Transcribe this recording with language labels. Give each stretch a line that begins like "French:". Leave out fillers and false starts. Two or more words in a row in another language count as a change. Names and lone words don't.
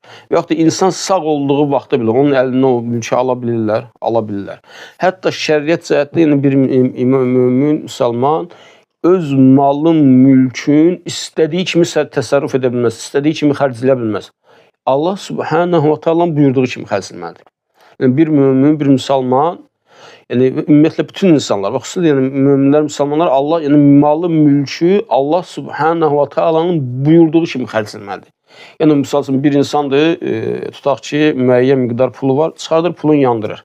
Azerbaijani: Və yaxud da insan sağ olduğu vaxtda belə onun əlindən o mülkü ala bilirlər. Hətta şəriət cəhətdə yəni bir mömin, müsəlman öz malın, mülkün istədiyi kimi təsərrüf edə bilməz, istədiyi kimi xərcləyə bilməz.
Arabic: الله سبحانه وتعالى
Azerbaijani: buyurduğu kimi xərcləməlidir. Yəni bir mömin, bir müsəlman, yəni ümumiyyətlə bütün insanlar, xüsusilə yəni möminlər, müsəlmanlar Allah, yəni malı, mülkü
Arabic: الله سبحانه وتعالى
Azerbaijani: buyurduğu kimi xərcləməlidir. Yəni misal üçün bir insandır, tutaq ki, müəyyən miqdar pulu var, çıxardır, pulunu yandırır.